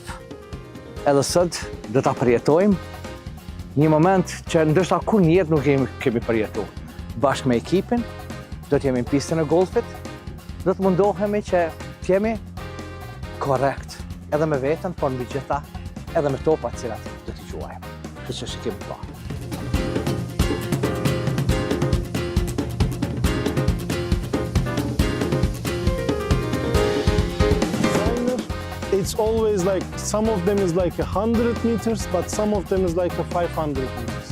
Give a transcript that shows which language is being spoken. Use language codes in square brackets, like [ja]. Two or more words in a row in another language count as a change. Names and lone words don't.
[sq] Edhe sot do ta përjetojmë një moment që ndoshta kur në jetë nuk kemi përjetuar. Bashkë me ekipin, do të jemi në pistën e golfit, do të mundohemi që të jemi korrekt, edhe me veten, por mbi gjitha edhe me topat cilat do t'i quajmë. Kështu që shikim pa. [en] It's always like, some of them is like 100 meters, but some of them is like 500 meters.